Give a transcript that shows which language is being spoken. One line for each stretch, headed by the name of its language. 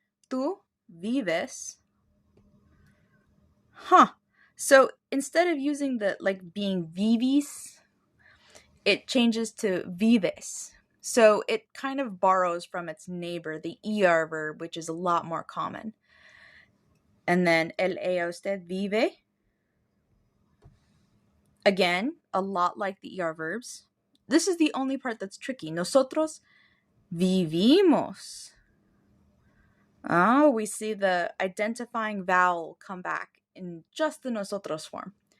Spanish: Tú vives.
English: So instead of using the being vivis, it changes to vives. So it kind of borrows from its neighbor, the er verb, which is a lot more common. And then
Spanish: el ella usted vive.
English: Again, a lot like the er verbs. This is the only part that's tricky.
Spanish: Nosotros vivimos.
English: Oh, we see the identifying vowel come back in just the nosotros form.